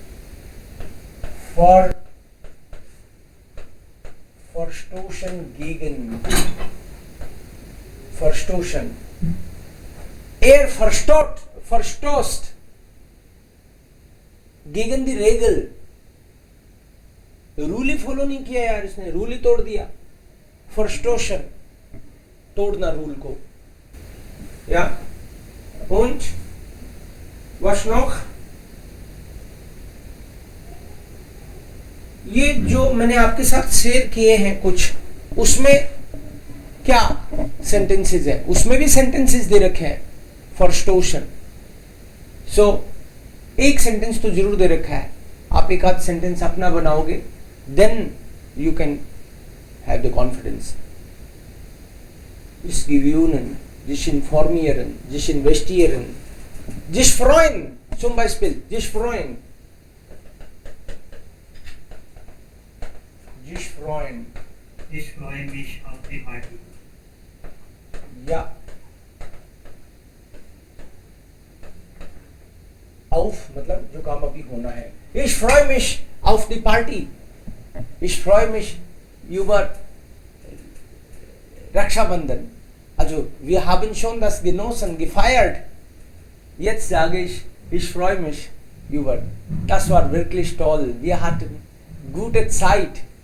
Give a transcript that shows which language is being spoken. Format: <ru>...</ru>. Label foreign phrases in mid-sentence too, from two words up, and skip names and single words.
<de>verstoßen gegen, verstoßen, er verstößt, verstößt, gegen die Regel,</de> <hi>रूल ही फॉलो नहीं किया यार, इसने रूल ही तोड़ दिया। फर्स्टोशन, तोड़ना रूल को।</hi> <de>या und was noch?</de> <hi>ये जो मैंने आपके साथ शेयर किए हैं कुछ, उसमें क्या सेंटेंसेस है, उसमें भी सेंटेंसेस दे रखे हैं फर्स्टोशन। सो एक सेंटेंस तो जरूर दे रखा है, आप एक आध सेंटेंस अपना बनाओगे,</hi> <en>then you can have the confidence.</en> <de>जिस gewöhnen, sich informieren, sich investieren, sich freuen, zum Beispiel, sich freuen, sich freuen, Ich freue mich auf die Party.</de> <hi>ja, auf मतलब जो काम अभी होना है।</hi> <de>Ich freue mich auf die Party, ich freue mich über Rakshabandhan. Also, wir haben schon das genossen, gefeiert. Jetzt sage ich freue mich über. Das war wirklich toll. Wir hatten gute Zeit.</de>